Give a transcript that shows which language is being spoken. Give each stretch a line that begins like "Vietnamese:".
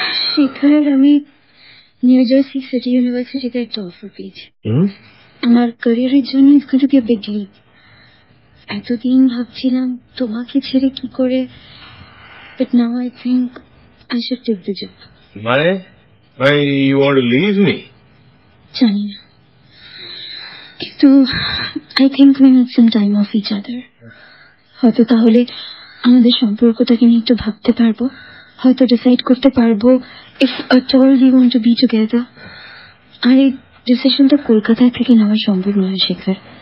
Bangla: শেখার, আমি new jersey city ইউনিভার্সিটিতে একটা অফার পেয়েছি আমার ক্যারিয়ারের জন্য।
English: It's going to be a big deal.
Bangla: এতদিন ভাবছিলাম তোমাকে ছেড়ে কি করে,
English: But now I think I should take the job. মানে you want to leave me?
Bangla: জানি না, কিন্তু
English: I think we need some time off each other.
Bangla: হয়তো তাহলে আমাদের সম্পর্কটাকে নিয়ে একটু ভাবতে পারবো, হয়তো ডিসাইড করতে পারবো
English: If at all we want to be together.
Bangla: আর এই ডিসিশনটা কলকাতা থেকে নেওয়া সম্ভব নয় শেখার।